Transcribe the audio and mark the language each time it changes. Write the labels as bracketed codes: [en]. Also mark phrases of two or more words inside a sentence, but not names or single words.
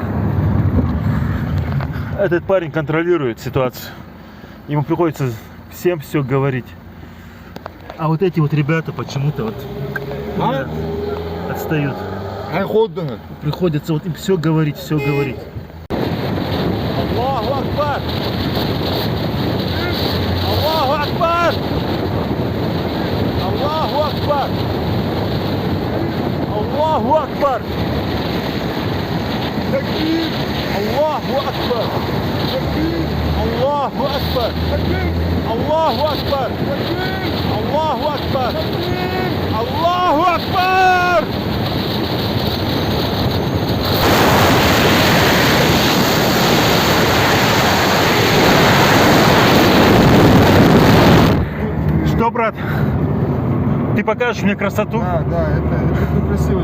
[ru] Этот парень контролирует ситуацию. Ему приходится всем все говорить. А вот эти вот ребята почему-то вот отстают. Ай, ходно. Приходится вот им все говорить, все говорить. [ar] الله أكبر! الله أكبر! الله أكبر! الله أكبر! الله أكبر! الله أكبر! الله أكبر! الله أكبر! الله أكبر! [ru] Что, брат? Ты покажешь мне красоту? Да, это красиво.